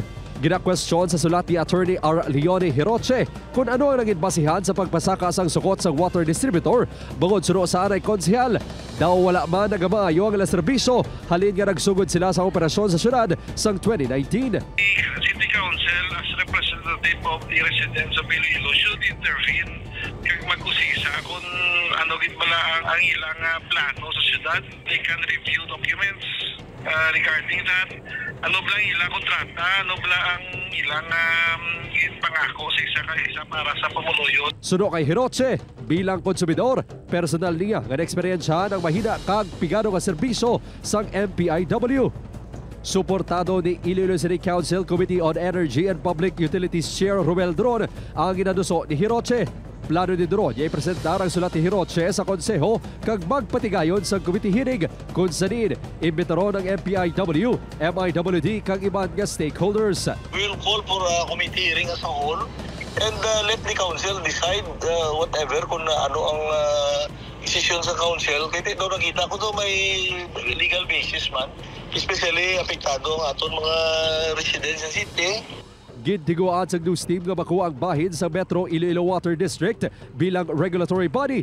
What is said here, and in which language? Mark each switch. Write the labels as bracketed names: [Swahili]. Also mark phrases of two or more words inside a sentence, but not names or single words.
[Hiligaynon] Ginakwestiyon sa sulat ni Attorney R. Leone Hiroche kung ano ang naging basihan sa pagpasaka sang sukot sa water distributor bungod suno sa anay konsehal. Daw wala man nagamayo ang serbisyo halin nga nagsugod sila sa operasyon sa syudad sang 2019. [English] City Council as representative of the residents of Iloilo should intervene [Hiligaynon] kag mag-usisa kung ano gid bala ang ilang plano sa syudad. [English] They can review documents regarding that. [Hiligaynon] Ano bala ilang kontrata, ano bala ang ilang pangako sa isa para sa pamuluyot. Suno kay Hiroche, bilang konsumidor, personal niya nga eksperyensya ng mahina kag pigado nga serbisyo sang MPIW. Suportado ni Iloilo City Council Committee on Energy and Public Utilities Chair Romel Dron ang ginaduso ni Hiroche. Plano ni Dron ay presentar ang sulat ni Hiroche sa konseho kag magpatigayon sa [English] committee hearing [Hiligaynon] kung sanin imbitaron ng MPIW, MIWD kag iban nga stakeholders. [English] We will call for a committee hearing as a whole and let the council decide whatever [Hiligaynon] kung ano ang decision sa council. Kaya daw nakita ko daw may [English] legal basis [Hiligaynon] man, especially apektado ang aton mga residents sa city. Gintiguan sa news team nga makuha ang bahin sa Metro Iloilo Water District bilang regulatory body.